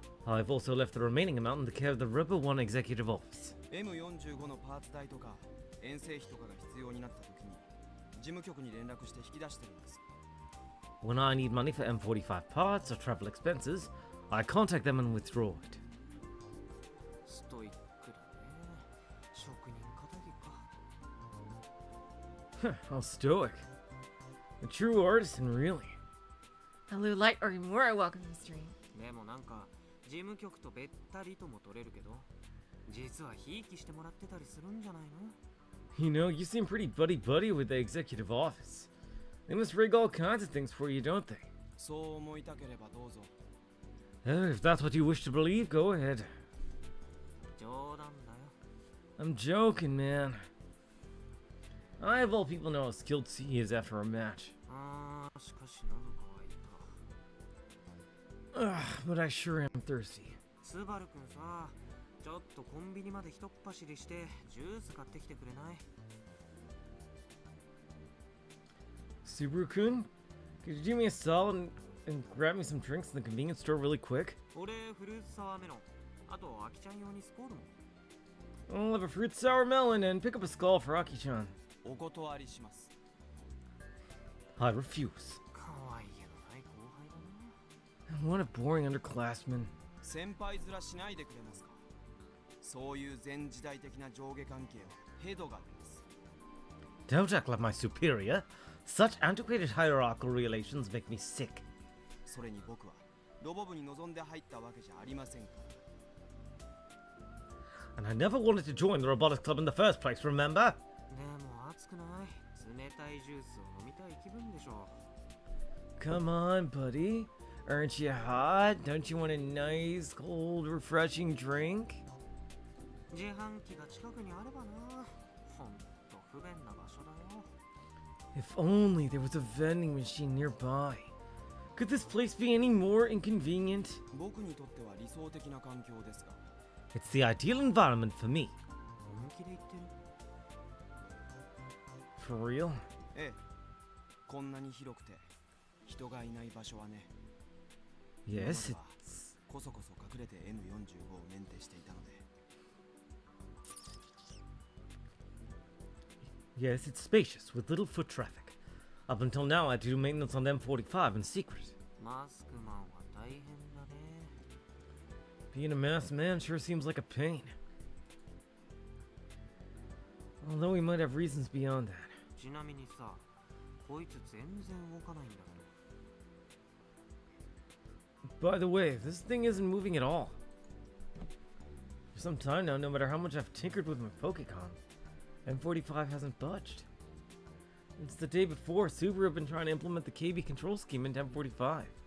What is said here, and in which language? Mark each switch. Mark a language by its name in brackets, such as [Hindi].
[English] I've also left the remaining amount in the care of the Robo One Executive Office. [Japanese] M45 のパーツ代とか遠征費とかが必要になった時に事務局に連絡して引き出してるんです。 [English] When I need money for M45 parts or travel expenses, I contact them and withdraw it. [Japanese] ストイックだね。職人気質か。 [English] How stoic. A true artisan, really. Hello, Light or more welcome to the stream. [Japanese] でもなんか事務局とべったりとも取れるけど、実はひいきしてもらってたりするんじゃないの？ [English] You know, you seem pretty buddy-buddy with the executive office. They must rig all kinds of things for you, don't they? [Japanese] そう思いたければどうぞ。 [English] If that's what you wish to believe, go ahead. [Japanese] 冗談だよ。 [English] I'm joking, man. I, of all people, know how skilled he is after a match. [Japanese] ああ、しかし喉乾いた。 [English] But I sure am thirsty. [Japanese] スバルくんさ、ちょっとコンビニまでひとっ走りしてジュース買ってきてくれない？ [English] Subaru-kun, could you do me a solid and grab me some drinks in the convenience store really quick? [Japanese] 俺フルーツサワーメロン。あとアキちゃん用にスコールも。 [English] I'll have a fruit sour melon and pick up a skull for Aki-chan. [Japanese] お断りします。 [English] I refuse. [Japanese] 可愛げのない後輩だな。 [English] What a boring underclassman. [Japanese] 先輩面しないでくれますか。そういう前時代的な上下関係はヘドが出ます。 [English] Don't act like my superior. Such antiquated hierarchical relations make me sick. [Japanese] それに僕はロボ部に望んで入ったわけじゃありませんから。 [English] And I never wanted to join the robotics club in the first place, remember? [Japanese] でも熱くない。冷たいジュースを飲みたい気分でしょ。 [English] Come on, buddy. Aren't you hot? Don't you want a nice, cold, refreshing drink? [Japanese] 自販機が近くにあればな。ほんと不便な場所だよ。 [English] If only there was a vending machine nearby. Could this place be any more inconvenient? [Japanese] 僕にとっては理想的な環境ですが。 [English] It's the ideal environment for me. [Japanese] 本気で言ってる？ [English] For real? [Japanese] ええ。こんなに広くて人がいない場所はね。 [English] Yes, [Japanese] 今までは [English] it's... [Japanese] こそこそ隠れて M45 をメンテしていたので。 [English] Yes, it's spacious, with little foot traffic. Up until now, I had to do maintenance on the M45 in secret. [Japanese] マスクマンは大変だね。 [English] Being a masked man sure seems like a pain. Although we might have reasons beyond that. [Japanese] ちなみにさ、こいつ全然動かないんだけど。 [English] By the way, this thing isn't moving at all. For some time now, no matter how much I've tinkered with my Pokecon, M45 hasn't budged. It's the day before, Subaru have been trying to implement the KB control scheme into M45.